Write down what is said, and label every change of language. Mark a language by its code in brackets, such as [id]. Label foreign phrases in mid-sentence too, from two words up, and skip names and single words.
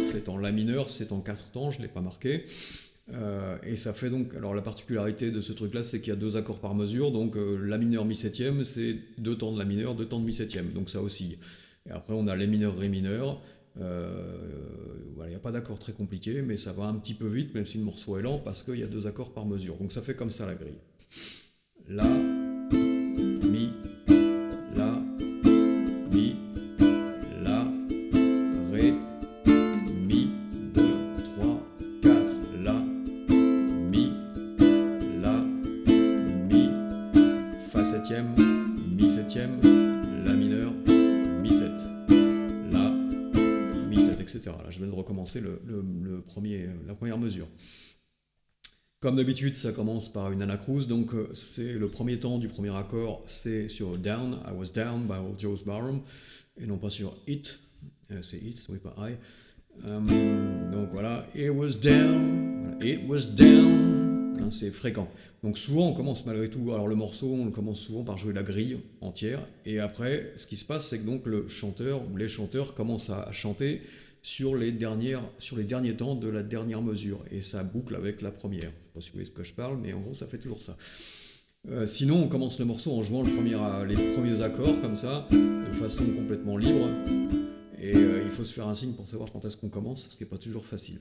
[fr] C'est en La mineur, c'est en 4 temps, je ne l'ai pas marqué. Et ça fait donc, alors la particularité de ce truc-là, c'est qu'il y a 2 accords par mesure, donc La mineur mi-septième, c'est 2 temps de La mineur, 2 temps de mi-septième, donc ça oscille. Et après on a Les mineur, Ré mineur, voilà, il n'y a pas d'accord très compliqué, mais ça va un petit peu vite, même si le morceau est lent, parce qu'il y a 2 accords par mesure, donc ça fait comme ça la grille. La, mi, la, mi, la, ré, mi, 2, 3, 4, la, mi, la, mi, fa septième, mi septième, la mineur, mi 7, la, mi 7, etc. Là, je viens de recommencer la première mesure. Comme d'habitude, ça commence par une anacrouse, donc c'est le premier temps du premier accord, c'est sur [en] Down, I was down by old Joe's Barroom, [fr] et non pas sur It, c'est It, oui pas I. Donc voilà, [en] It was down, voilà, It was down, [fr] hein, c'est fréquent. Donc souvent on commence malgré tout, alors le morceau on commence souvent par jouer la grille entière, et après ce qui se passe c'est que donc le chanteur ou les chanteurs commencent à chanter sur les derniers temps de la dernière mesure, et ça boucle avec la première. Je ne sais pas si vous voyez ce que je parle, mais en gros ça fait toujours ça. Sinon on commence le morceau en jouant les premiers accords comme ça, de façon complètement libre, et il faut se faire un signe pour savoir quand est-ce qu'on commence, ce qui n'est pas toujours facile.